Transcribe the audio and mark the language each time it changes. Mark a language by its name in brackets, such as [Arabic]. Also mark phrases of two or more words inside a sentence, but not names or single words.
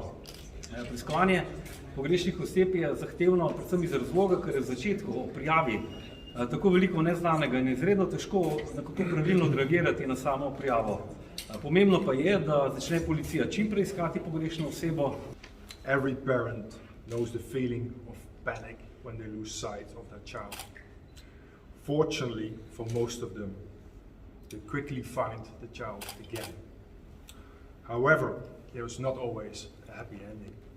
[Slovenian] Preiskovanje pogrešenih oseb je zahtevno predvsem iz razloga, ker je v začetku o prijavi tako veliko neznanega in izredno težko nekako pravilno odreagirati na samo prijavo. Pomembno pa je, da začne policija čim prej iskati pogrešano osebo. [English] Every parent knows the feeling of panic when they lose sight of their child. Fortunately, for most of them, they quickly find the child again. However, there is not always a happy ending.